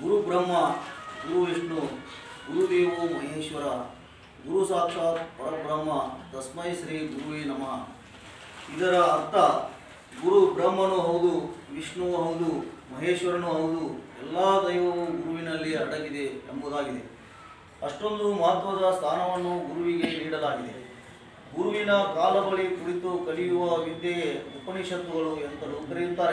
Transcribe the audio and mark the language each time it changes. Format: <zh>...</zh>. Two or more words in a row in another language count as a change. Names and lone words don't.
<sa>ಬ್ರಹ್ಮ, ಗುರು ವಿಷ್ಣು, ಗುರುದೇವೋ ಮಹೇಶ್ವರ, ಗುರು ಸಾಕ್ಷಾತ್ ಪರಬ್ರಹ್ಮ, ತಸ್ಮೈ ಶ್ರೀ ಗುರುವೇ ನಮಃ.</sa> <kn>ಇದರ ಅರ್ಥ ಗುರು ಬ್ರಹ್ಮನೂ ಹೌದು, ವಿಷ್ಣುವೂ ಹೌದು, ಮಹೇಶ್ವರನೂ ಹೌದು, ಎಲ್ಲ ದೈವವೂ ಗುರುವಿನಲ್ಲಿ ಅಡಗಿದೆ ಎಂಬುದಾಗಿದೆ. ಅಷ್ಟೊಂದು ಮಹತ್ವದ ಸ್ಥಾನವನ್ನು ಗುರುವಿಗೆ ನೀಡಲಾಗಿದೆ. ಗುರುವಿನ ಕಾಲ ಬಳಿ ಕುಳಿತು ಕಲಿಯುವ ವಿದ್ಯೆಯೇ ಉಪನಿಷತ್ತುಗಳು ಎಂತಲೂ ಕರೆಯುತ್ತಾರೆ.</kn>